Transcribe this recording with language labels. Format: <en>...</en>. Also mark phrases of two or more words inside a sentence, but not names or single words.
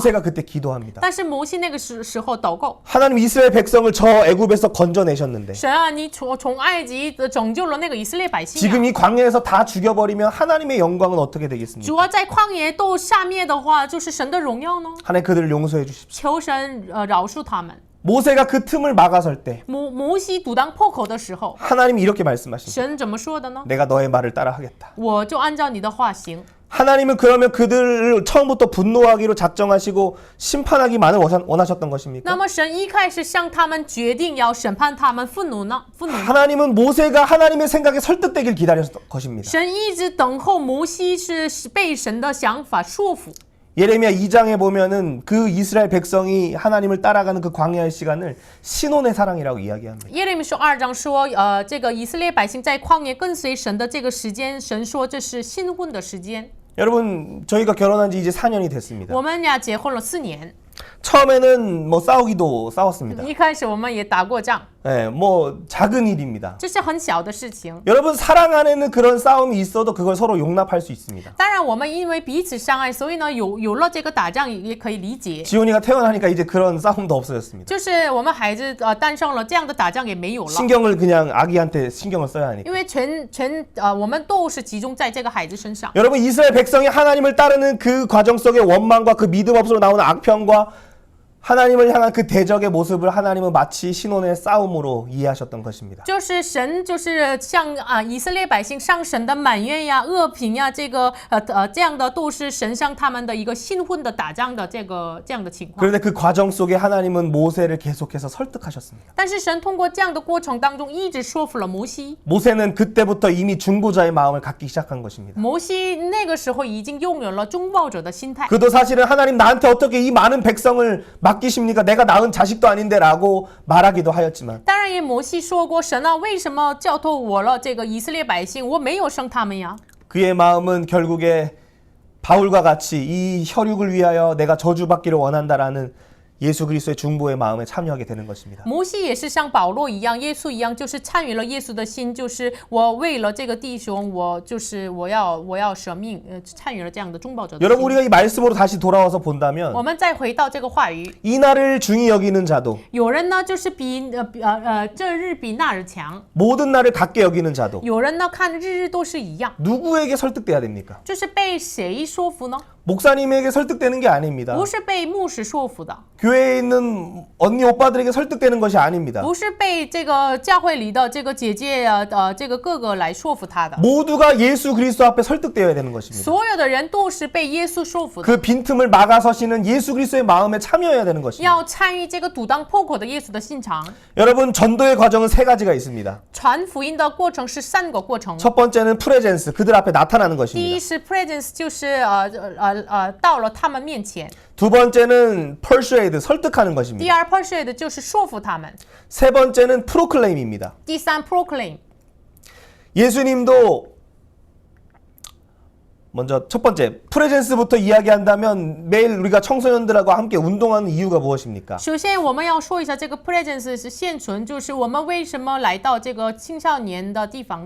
<ko>모세가 그때 기도합니다.</ko> <zh>但是摩西那个时候祷告，</zh> <ko>하나님 이스라엘 백성을 저 애굽에서 건져내셨는데</ko> <zh>神啊，你从埃及拯救了那个以色列百姓、啊。</zh> <ko>지금 이 광야에서 다 죽여버리면 하나님의 영광은 어떻게 되겠습니까?</ko> <zh>主要在旷野都杀灭的话，就是神的荣耀呢？</zh> <ko>하나님 그들을 용서해 주십시오.</ko> <zh>求神饶恕他们。</zh> <ko>모세가 그 틈을 막아설 때</ko> <zh>摩西阻挡破口的时候，</zh> <ko>하나님이 이렇게 말씀하십니다.</ko> <zh>神怎么说的呢？</zh> <ko>내가 너의 말을 따라하겠다.</ko> <zh>我就按照你的话行。</zh> <ko>하나님은 그러면 그들을 처음부터 분노하기로 작정하시고 심판하기만을 원하셨던 것입니까?</ko> <zh>那么神一开始向他们决定要审判他们，愤怒呢？</zh> <ko>하나님은 모세가 하나님의 생각에 설득되길 기다렸던 것입니다.</ko> <zh>神一直等候摩西是被神的想法说服。</zh> <ko>예레미야 2장에 보면은 그 이스라엘 백성이 하나님을 따라가는 그 광야의 시간을 신혼의 사랑이라고 이야기합니다.</ko> <zh>耶利米书2章说，这个以色列百姓在旷野跟随神的这个时间，神说这是新婚的时间。</zh> <ko>여러분 저희가 결혼한 지 이제 4년이 됐습니다.</ko> <zh>我们俩结婚了4年，</zh> <ko>처음에는 뭐 싸우기도 싸웠습니다.</ko> <zh>一开始我们也打过仗，</zh> <ko>네, 뭐 작은 일입니다.</ko> <zh>这是很小的事情。</zh> <ko>여러분 사랑 안에는 그런 싸움이 있어도 그걸 서로 용납할 수 있습니다.</ko> <zh>当然，我们因为彼此相爱，所以呢，有了这个打仗也可以理解。</zh> <ko>지훈이가 태어나니까 이제 그런 싸움도 없어졌습니다.</ko> <zh>就是我们孩子诞生了，这样的打仗也没有了。</zh> <ko>신경을 그냥 아기한테 신경을 써야 하니까.</ko> <zh>因为我们都是集中在这个孩子身上。</zh> <ko>여러분 이스라엘 백성이 하나님을 따르는 그 과정 속에 원망과 그 믿음 없으로 나오는 악평과 하나님을 향한 그 대적의 모습을 하나님은 마치 신혼의 싸움으로 이해하셨던 것입니다.</ko> <zh>就是神就是向以色列百姓上神的埋怨呀、恶评呀，这样的都是神向他们的一个新婚的打仗的这样的情况。</zh> <ko>그런데 그 과정 속에 하나님은 모세를 계속해서 설득하셨습니다.</ko> <zh>但是神通过这样的过程当中，一直说服了摩西。</zh> <ko>모세는 그때부터 이미 중보자의 마음을 갖기 시작한 것입니다.</ko> <zh>摩西那个时候已经拥有了中报者的心态。</zh> <ko>그도 사실은 하나님 나한테 어떻게 이 많은 백성을 맡기십니까? 내가 낳은 자식도 아닌데 라고 말하기도 하였지만</ko> <zh>当然也摩西说过，神啊，为什么交托我了这个以色列百姓？我没有生他们呀。</zh> <ko>그의 마음은 결국에 바울과 같이 이 혈육을 위하여 내가 저주받기를 원한다라는 예수 그리스도의 중보의 마음에 참여하게 되는 것입니다.</ko> <zh>摩西也是像保罗一样，耶稣一样，就是参与了耶稣的心，就是我为了这个弟兄，我要舍命，参与了这样的中保者的</zh> <ko>여러분</ko> <zh>心。</zh> <ko>우리가 이 말씀으로 다시 돌아와서 본다면</ko> <zh>我们再回到这个话语，</zh> <ko>이 날을 중히 여기는 자도</ko> <zh>有人呢就是比这日比那日强，</zh> <ko>모든 날을 같게 여기는 자도</ko> <zh>有人呢看日日都是一样，</zh> <ko>누구에게 설득돼야 됩니까?</ko> <zh>就是被谁说服呢？</zh> <ko>목사님에게 설득되는 게 아닙니다.</ko> <zh>不是被牧师说服的，</zh> <ko>교회에 있는 언니 오빠들에게 설득되는 것이 아닙니다.</ko> <zh>不是被这个教会里的这个姐姐这个哥哥来说服他的，</zh> <ko>모두가 예수 그리스도 앞에 설득되어야 되는 것입니다.</ko> <zh>所有的人都是被耶稣说服的，</zh> <ko>그 빈틈을 막아서시는 예수 그리스도의 마음에 참여해야 되는 것입니다.</ko> <zh>要参与这个堵当破口的耶稣的心肠。</zh> <ko>여러분 전도의 과정은 세 가지가 있습니다.</ko> <zh>传福音的过程是3个过程。</zh> <ko>첫 번째는 프레젠스, 그들 앞에 나타나는</ko> <zh>第</zh> <ko>것입니다.</ko> <zh>一是 presence， 就是到了他们面前。</zh> <ko>두 번째는 persuade, 설득하는</ko> <zh>第</zh> <ko>것입니다.</ko> <zh>二 persuade 就是说服他们。</zh> <ko>세 번째는 proclaim입니다.</ko> <zh>第三 proclaim。</zh> <ko>예수님도 먼저 첫 번째 프레젠스부터 이야기한다면 매일 우리가 청소년들하고 함께 운동하는 이유가 무엇입니까?</ko> <zh>首先我们要说一下这个 presence 是现存，就是我们为什么来到这个青少年的地方呢？</zh>